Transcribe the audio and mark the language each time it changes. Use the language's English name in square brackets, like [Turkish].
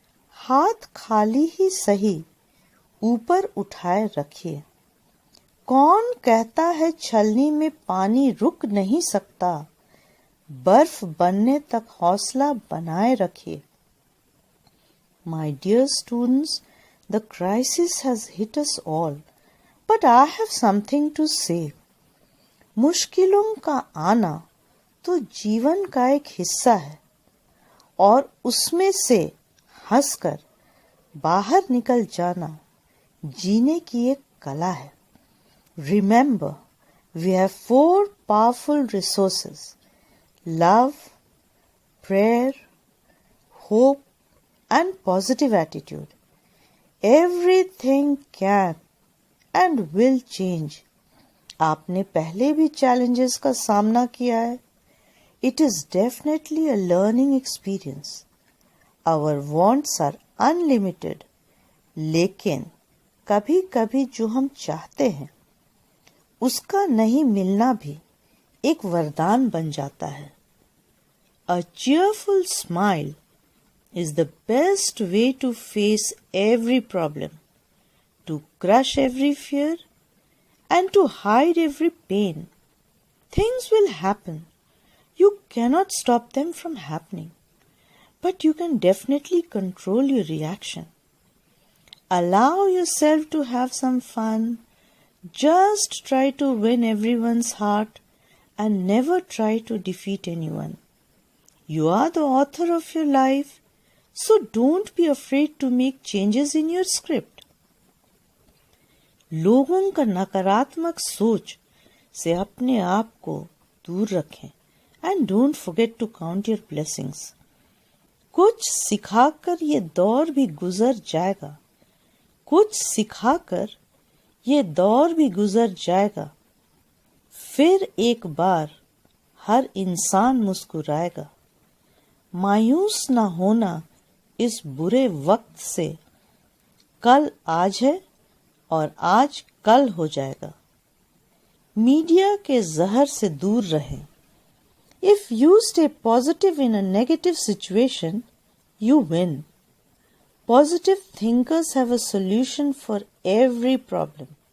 [Hindi] हाथ खाली ही सही ऊपर उठाए रखिए. कौन कहता है छलनी में पानी रुक नहीं सकता. बर्फ बनने तक हौसला बनाए रखिए. [English] My dear students, the crisis has hit us all, but I have something to say. [Hindi] मुश्किलों का आना तो जीवन का एक हिस्सा है और उसमें से हंसकर बाहर निकल जाना जीने की एक कला है. [English] Remember, we have 4 powerful resources: love, prayer, hope, and positive attitude. Everything can and will change. [Hindi] आपने पहले भी challenges का सामना किया है. [English] It is definitely a learning experience. Our wants are unlimited. [Hindi] लेकिन कभी-कभी जो हम चाहते हैं उसका नहीं मिलना भी एक वरदान बन जाता है. [English] A cheerful smile is the best way to face every problem, to crush every fear, and to hide every pain. Things will happen. You cannot stop them from happening, but you can definitely control your reaction. Allow yourself to have some fun. Just try to win everyone's heart and never try to defeat anyone. You are the author of your life, so don't be afraid to make changes in your script. [Hindi] लोगों का नकारात्मक सोच से अपने आप को दूर रखें [English] and don't forget to count your blessings. [Hindi] कुछ सिखाकर ये दौर भी गुजर जाएगा. कुछ सिखाकर ये दौर भी गुजर जाएगा. फिर एक बार हर इंसान मुस्कुराएगा. मायूस ना होना इस बुरे वक्त से. कल आज है और आज कल हो जाएगा. मीडिया के जहर से दूर रहें. [English] If you stay positive in a negative situation, you win. Positive thinkers have a solution for every problem.